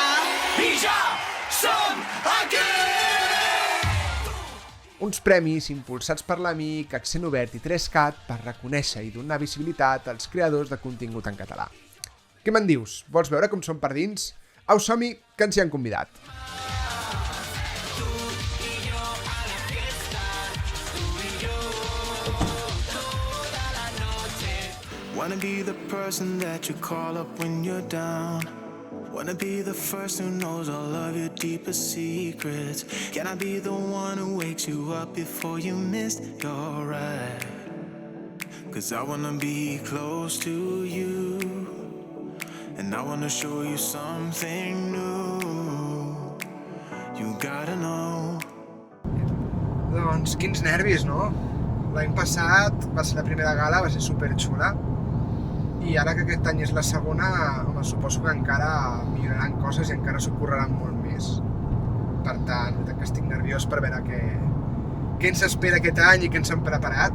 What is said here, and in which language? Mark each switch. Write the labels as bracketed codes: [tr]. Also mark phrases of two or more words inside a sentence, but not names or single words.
[ca] I ja som aquí! Uns premis impulsats per l'Amic, Accent Obert i 3Cat per reconèixer i donar visibilitat als creadors de contingut en català. Què me'n dius? Vols veure com són per dins? Au, som-hi, que ens hi han convidat. [en] Wanna be the person that you call up when you're down. Wanna be the first who knows all of your deepest secrets. Can I be the one who wakes you up before you miss your ride? 'Cause I wanna be close to you, and I wanna show you something new. You gotta know. [ca] Doncs quins nervis, no? L'any passat va ser la primera gala, va ser superxula. I ara que aquest any és la segona, home, suposo que encara milloraran coses i encara s'ocorreran molt més. Per tant, que estic nerviós per veure què ens espera aquest any i què ens han preparat.